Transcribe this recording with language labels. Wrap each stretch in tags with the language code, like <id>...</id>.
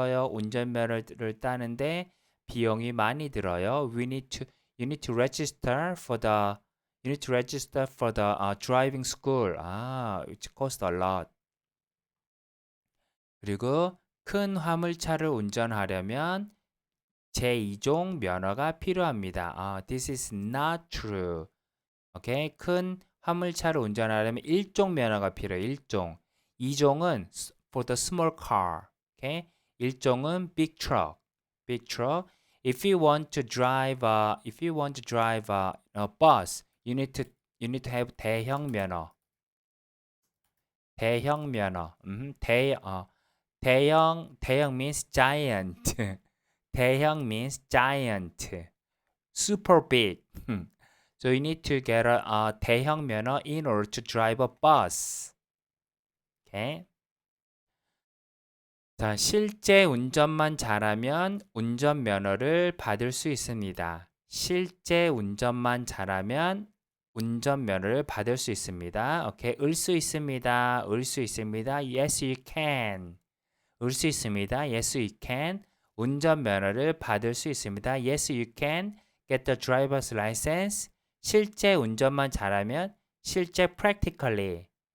<ko>운전면허를 따는데 비용이 많이 들어요.</ko> <en>You need to register for the driving school. It costs a lot.</en> <ko>그리고 큰 화물차를 운전하려면 제2종 면허가 필요합니다.</ko> <en>This is not true. Okay?</en> <ko>큰 화물차를 운전하려면 1종 면허가 필요해요. 1종.</ko> <en>2종은 for the small car. Okay? 1종은 big truck. If you want to drive a bus, you need to have 대형 면허. 대형 means giant. 대형 means giant. Super big. So you need to get a 대형 면허 in order to drive a bus. Okay?</en> <ko>자, 실제 운전만 잘하면 운전면허를 받을 수 있습니다. 실제 운전만 잘하면 운전면허를 받을 수 있습니다.</ko> <en>오케이,</en> <ko>을 수 있습니다.</ko> <en>Yes, you can. 을 수 있습니다. Yes, you can.</en> <ko>운전면허를 받을 수 있습니다.</ko> <en>Yes, you can get the driver's license.</en> <ko>실제 운전만 잘하면 실제 practically.</ko>